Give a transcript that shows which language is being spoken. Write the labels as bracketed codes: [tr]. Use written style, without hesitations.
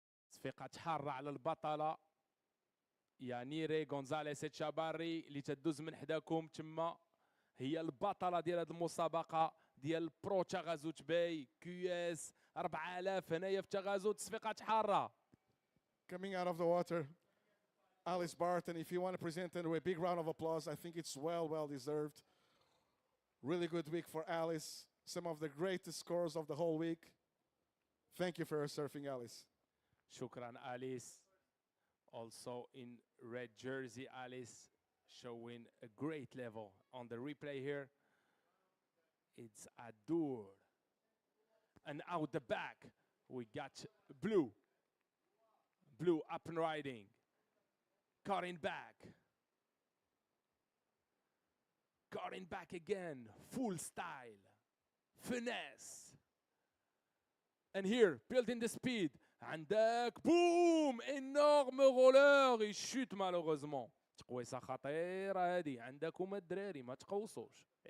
[ar] تصفيقات حارة على البطلة يانيري غونزاليس اتشاباري اللي تدوز من حداكم تما هي البطلة ديال هذه المسابقة ديال برو تاغازوت باي كيو اس 4000 هنايا في تاغازوت تصفيقات حارة. [en] Coming out of the water, Alice Barton, if you want to present her with a big round of applause, I think it's well deserved. Really good week for Alice. Some of the greatest scores of the whole week. Thank you for your surfing, Alice. [ar] شكرا Alice. [en] Also in red jersey, Alice showing a great level. On the replay here, it's Adur. And out the back, we got blue. Blue up and riding. Cutting back. Cutting back again. Full style. Finesse. And here, building the speed. [ar] عندك بوم انورم رولر يشوت مالوغوزمون تقويصه خطيره هذه عندكم الدراري ما تقوصوش.